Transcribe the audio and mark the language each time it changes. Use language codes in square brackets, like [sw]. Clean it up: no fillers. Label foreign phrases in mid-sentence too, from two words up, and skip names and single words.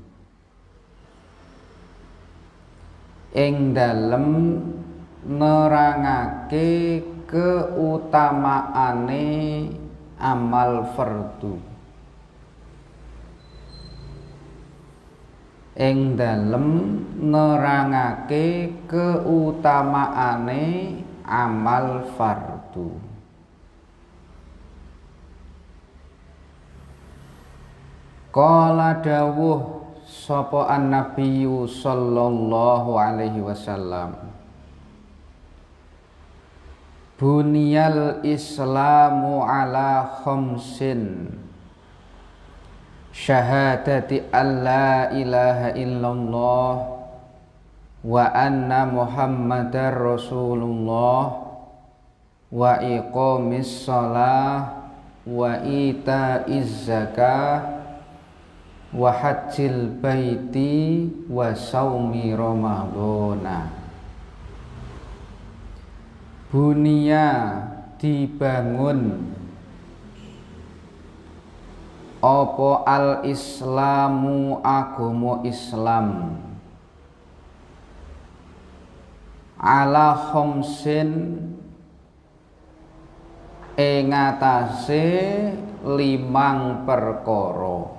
[jv] ing dalem nerangake keutamaane amal fardu ing dalem nerangake keutamaane amal fardu. Qala dawuh sapa [ar] النبي صلى الله عليه وسلم بني الإسلام على خمس شهادة أن لا إله إلا الله وأن محمدا رسول الله وإقام الصلاة وإيتاء الزكاة وحج البيت وصوم رمضان. [jv] Bunia dibangun apa al-islamu agama Islam [ar] على خمس [jv] ing atase 5 perkara.